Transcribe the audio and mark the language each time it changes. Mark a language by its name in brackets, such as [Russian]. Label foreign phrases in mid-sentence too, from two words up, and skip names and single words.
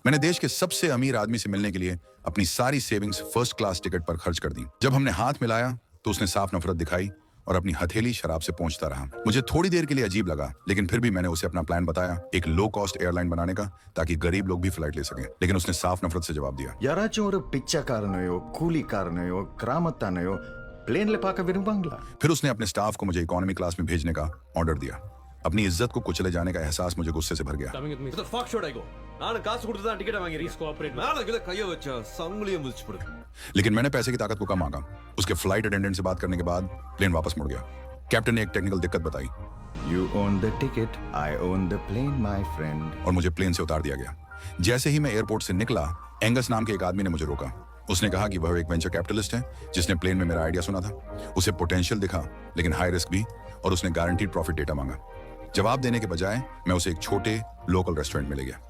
[Hindi] मैंने देश के सबसे अमीर आदमी से मिलने के लिए अपनी सारी सेविंग्स [English] first class ticket [Hindi] पर खर्च कर दी। जब हमने हाथ मिलाया तो उसने साफ नफरत दिखाई और अपनी हथेली शराब से पहुंचता रहा। मुझे थोड़ी देर के लिए अजीब लगा, लेकिन फिर भी मैंने उसे अपना प्लान बताया, एक [English] low cost airline [Hindi] बनाने का, ताकि गरीब लोग भी फ्लाइट ले सकें। लेकिन उसने साफ नफरत से जवाब दिया, [Tamil] யாராச்சும் ஒரு பிச்சைக்காரனையோ கூலிக்காரனையோ கிராமத்தானையோ प्लेनல பார்க்க விரும்புவாங்களா? [Hindi] फिर उसने अपने स्टाफ को मुझे [English] economy class [Hindi] में भेजने का ऑर्डर दिया। अपनी इज्जत को कुचले जाने का एहसास मुझे गुस्से से भर गया। [English] Coming with me. What the fuck should I go? [Tamil] நான் காசு கொடுத்து தான் டிக்கெட் [English] Please [Tamil] வாங்கிருக்கேன். [English] cooperate. [Tamil] மேல கீழ கைய வச்சா சங்கிலியை முறிச்சு போடு. [Hindi] लेकिन मैंने पैसे की ताकत को कम आंका। उसके [English] flight attendant [Hindi] से बात करने के बाद प्लेन वापस मुड़ गया। कैप्टन ने एक टेक्निकल दिक्कत बताई [English] You own the ticket, I own the plane, my friend. [Hindi] और मुझे प्लेन से उतार दिया गया। जैसे ही मैं एयरपोर्ट से निकला, एंगस नाम के एक आदमी ने मुझे रोका। उसने कहा कि वह एक [English] venture capitalist [Hindi] है जिसने प्लेन में मेरा आइडिया सुना था। उसे पोटेंशियल दिखा, लेकिन [English] high risk [Hindi] भी, और उसने [English] guaranteed profit data [Hindi] मांगा। जवाब देने के बजाय मैं उसे एक छोटे लोकल रेस्टोरेंट में ले गया।